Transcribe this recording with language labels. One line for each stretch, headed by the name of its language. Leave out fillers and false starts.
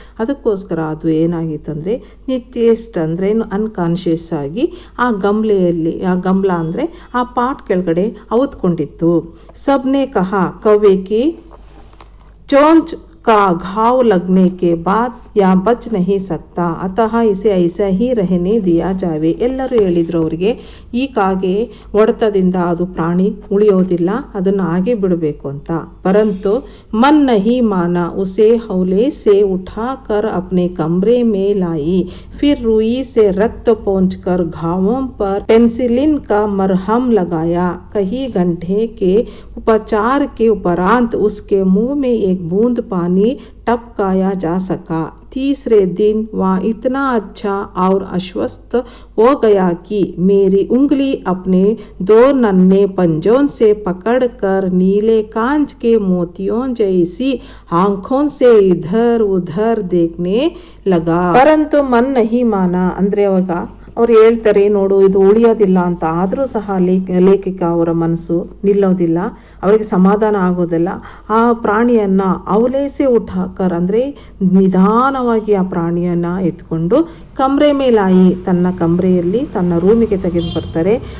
Kannada: ಅದಕ್ಕೋಸ್ಕರ ಅದು ಏನಾಗಿತ್ತು ಅಂದರೆ ನಿಶ್ಚೇಷ್ಟ ಅಂದರೆ ಅನ್ಕಾನ್ಷಿಯಸ್ ಆಗಿ ಆ ಗಮ್ಲ ಅಂದರೆ ಆ ಪಾಟ್ ಕೆಳಗಡೆ ಅವತ್ಕೊಂಡಿತ್ತು.
Hindi: ಸಬ್ನೆ ಕಹಾ ಕವ್ವೆ ಕಿ चोंच का घाव लगने के बाद या बच नहीं सकता, अतः इसे ऐसा ही रहने दिया जावे.
Kannada: ಎಲ್ಲರೂ ಹೇಳಿದ್ರು ಅವರಿಗೆ, ಈ ಕಾಗೆ ಹೊಡೆತದಿಂದ ಅದು ಪ್ರಾಣಿ ಉಳಿಯೋದಿಲ್ಲ, ಅದನ್ನು ಹಾಗೆ ಬಿಡಬೇಕು ಅಂತ.
Hindi: ಪರಂತು मन नहीं माना, उसे हौले से उठाकर अपने कमरे में लाई. फिर रुई से रक्त पोंछकर घावों पर पेंसिलिन का मरहम लगाया. कई घंटे के उपचार के उपरांत उसके मुंह में एक बूंद पानी टपकाया जा सका. तीसरे दिन वह इतना अच्छा और आश्वस्त हो गया कि मेरी उंगली अपने 2 नन्हे पंजों से पकड़कर नीले कांच के मोतियों जैसी आंखों से इधर उधर देखने लगा. परंतु मन नहीं माना
Kannada: ಅಂದ್ರೆ ಅವಾಗ ಅವ್ರು ಹೇಳ್ತಾರೆ, ನೋಡು ಇದು ಉಳಿಯೋದಿಲ್ಲ ಅಂತ. ಆದರೂ ಸಹ ಲೇಖಕ ಅವರ ಮನಸ್ಸು ನಿಲ್ಲೋದಿಲ್ಲ, ಅವರಿಗೆ ಸಮಾಧಾನ ಆಗೋದಿಲ್ಲ. ಆ ಪ್ರಾಣಿಯನ್ನು
Hindi: ಅವಲೇಸೆ ಉಠಾಕರ್
Kannada: ಅಂದರೆ ನಿಧಾನವಾಗಿ ಆ ಪ್ರಾಣಿಯನ್ನು ಎತ್ಕೊಂಡು
Hindi: ಕಮ್ರೆ ಮೇಲಾಯಿ
Kannada: ತನ್ನ ಕಮ್ರೆಯಲ್ಲಿ ತನ್ನ ರೂಮಿಗೆ ತೆಗೆದು ಬರ್ತಾರೆ.